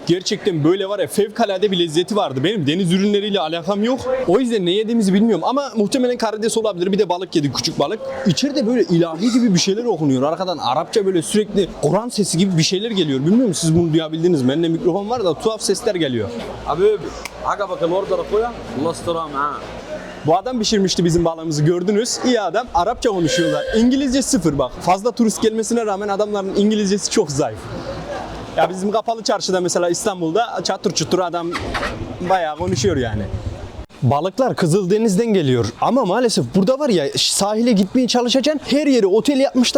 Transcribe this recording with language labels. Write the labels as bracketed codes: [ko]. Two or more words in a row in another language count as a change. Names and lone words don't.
[tr] Gerçekten böyle var ya, fevkalade bir lezzeti vardı. Benim deniz ürünleriyle alakam yok. O yüzden ne yediğimizi bilmiyorum ama muhtemelen karides olabilir. Bir de balık yedik, küçük balık. İçeride böyle ilahi gibi bir şeyler okunuyor. Arkadan Arapça böyle sürekli Kur'an sesi gibi bir şeyler geliyor. Bilmiyorum siz bunu duyabildiniz mi? Bende mikrofon var da tuhaf sesler geliyor. [ar] حبيبي عجبك الاوردر اخويا؟ الله يسترها معاه. [tr] Bu adam pişirmişti bizim balığımızı, gördünüz. İyi adam. Arapça konuşuyorlar. İngilizce sıfır bak. Fazla turist gelmesine rağmen adamların İngilizcesi çok zayıf. Ya bizim kapalı çarşıda mesela İstanbul'da çatır çutur adam bayağı konuşuyor yani. Balıklar Kızıldeniz'den geliyor ama maalesef burada var ya, sahile gitmeye çalışacaksın, her yere otel yapmışlar.